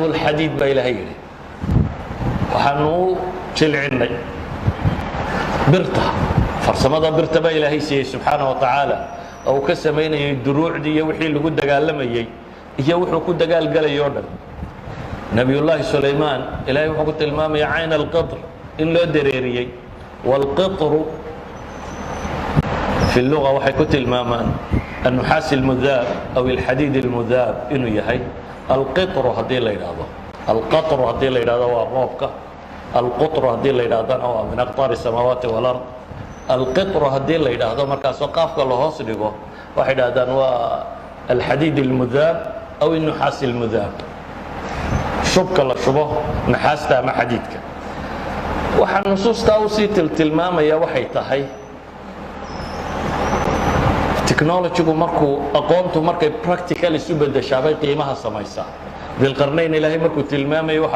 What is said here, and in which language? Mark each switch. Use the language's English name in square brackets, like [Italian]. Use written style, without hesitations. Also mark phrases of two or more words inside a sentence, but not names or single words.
[Somali] alxadiid baa ilaahay yidhi waxaanu u jilcinnay birta farsamada birta baa ilaahay siiyey [Arabic] سبحانه وتعالى [Somali] oo uu ka samaynayay duruucdii iyo wixii lagu dagaalamayey iyo wuxuu ku dagaalgalayay oo dhan nebiyullaahi sulaymaan ilaahay wuxuu ku tilmaamaya [Arabic] عين القطر [Somali] in loo dareeriyey waalqitru [Arabic] في اللغة [Somali] waxay ku tilmaamaan [Arabic] النحاس المذاب أو الحديد المذاب [Somali] inuu yahay [Arabic] القطر [Somali] hadii la yiraahdo القطر hadii la yiraahdo waa roobka القطر hadii la yiraahdana waa [Arabic] من أقطار السماوات والأرض [Somali] القطر hadii la yiraahdo markaas qaafka la hoos dhigo waxay yiraahdaan waa [Arabic] الحديد المذاب أو النحاس المذاب [Somali] shubka la shubo naxaasta ama xadiidka waxa nusuusta uu si tilmaamaya waxay tahay technology-gu markuu aqoontu markay practical isu bedeshaabay qiimaha samaysaa bilqarnayn ilaahay markuu tilmaamayo waxaa